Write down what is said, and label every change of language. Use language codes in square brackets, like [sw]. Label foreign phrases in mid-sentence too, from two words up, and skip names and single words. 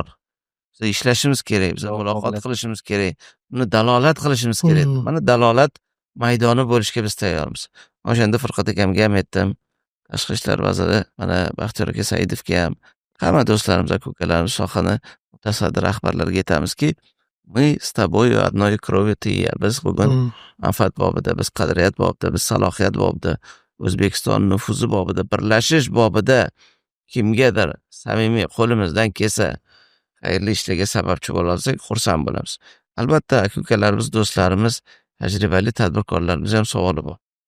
[uz] Biz ishlashimiz kerak, biz muloqot qilishimiz kerak, buni dalolat qilishimiz kerak. Mana dalolat maydoni bo'lishga biz tayyormiz. O'shanda Farhod akamga ham aytdim. Tashqi ishlar vaziri mana Baxtiyor aka Saidovga ham, hamma do'stlarimiz, aka-ukalarimiz, sohani mutasaddi rahbarlarga aytamizki, [ru] мы с тобой одной крови ты и я. [uz] Biz bugun manfaat bobida, biz qadriyat bobida, biz salohiyat bobida, O'zbekiston nufuzi bobida, birlashish bobida kimgadir samimiy qo'limizdan kelsa xayrli ishlarga sababchi bo'la olsak, xursand bo'lamiz. Albatta, aka-ukalarimiz, do'stlarimiz, tajribali tadbirkorlarimiz ham savoli bor.